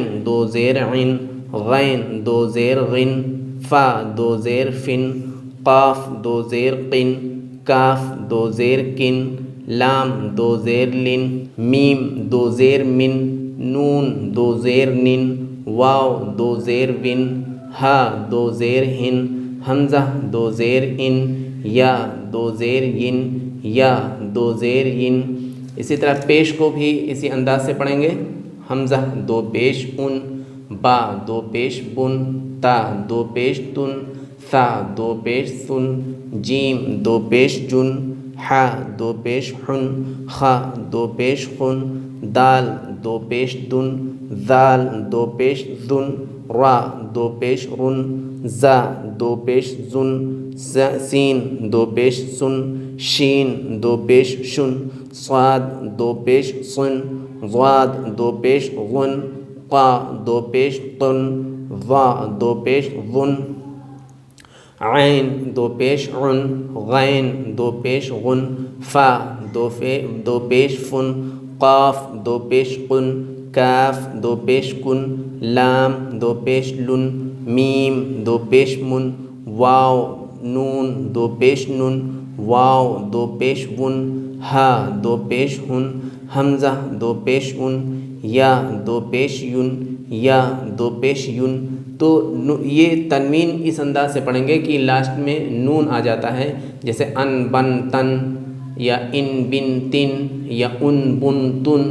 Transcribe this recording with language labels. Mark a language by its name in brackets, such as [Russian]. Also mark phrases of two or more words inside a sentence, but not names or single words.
[Urdu] دو زیر عن، غین دو زیر غن، فا دو زیر فن، قاف دو زیر قن، کاف دو زیر کن، لام دو زیر لن، میم دو زیر من، نون دو زیر نن، واو دو زیر ون، ہا دو زیر ہن، حمزہ دو زیر ان، یا دو زیر ین، یا دو زیر ین۔ اسی طرح پیش کو بھی اسی انداز سے پڑھیں گے۔ حمزہ دو پیش ان، با دو پیش بن، تا دو پیش تن، ثا دو پیش سن، جیم دو پیش جن، حا دو پیش حن، خا دو پیش خن، دال دو پیش دن، ذال دو پیش ذن، را دو پیش رن، زا دو پیش زن، سین دو پیش سن، شین دو پیش شن، صاد دو پیش صن، ضاد دو پیش غن، قا دو پیش طن، ظا دو پیش ظن، عین دو پیش عن، غین دو پیش غن، فا دو پیش فن، قاف دو پیش قن، کاف دو پیش کن، لام دو پیش لن، میم دو پیش من، واو نون دو پیش نن، واو دو پیش ون، ہا دو پیش ہن، حمزہ دو پیش ان، یا دو پیش یون، یا دو پیش یون۔ تو یہ تنوین اس انداز سے پڑھیں گے کہ لاسٹ میں نون آ جاتا ہے، جیسے ان بن تن، یا ان بن تن، یا ان بن تن۔